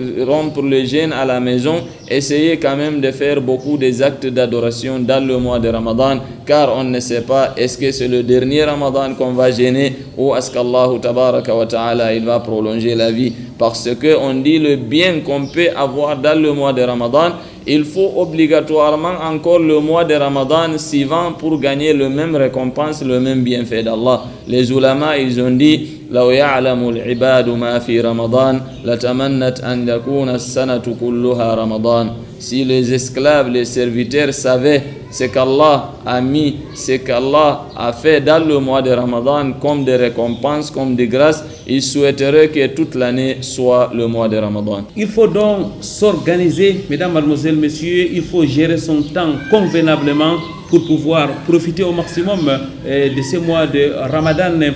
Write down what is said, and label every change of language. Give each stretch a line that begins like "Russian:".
French: à rompre le jeûne à la maison, essayer quand même de faire beaucoup des actes d'adoration dans le mois de Ramadan, car on ne sait pas est-ce que c'est le dernier Ramadan qu'on va jeûner ou est-ce qu'Allah tabaraka wa ta'ala il va prolonger la vie, parce que on dit le bien qu'on peut avoir dans le mois de Ramadan, il faut obligatoirement encore le mois de Ramadan suivant pour gagner le même récompense, le même bienfait d'Allah. Les ulama, ils ont dit
Arabic: لو يعلم العباد ما في رمضان لتمنت أن يكون السنة كلها رمضان.
French: Si les esclaves, les serviteurs savaient ce qu'Allah a mis, ce qu'Allah a fait dans le mois de Ramadan comme des récompenses, comme des grâces, ils souhaiteraient que toute l'année soit le mois de Ramadan. Il faut donc s'organiser, mesdames, mademoiselles, messieurs, il faut gérer son temps convenablement pour pouvoir profiter au maximum de ces mois de Ramadan.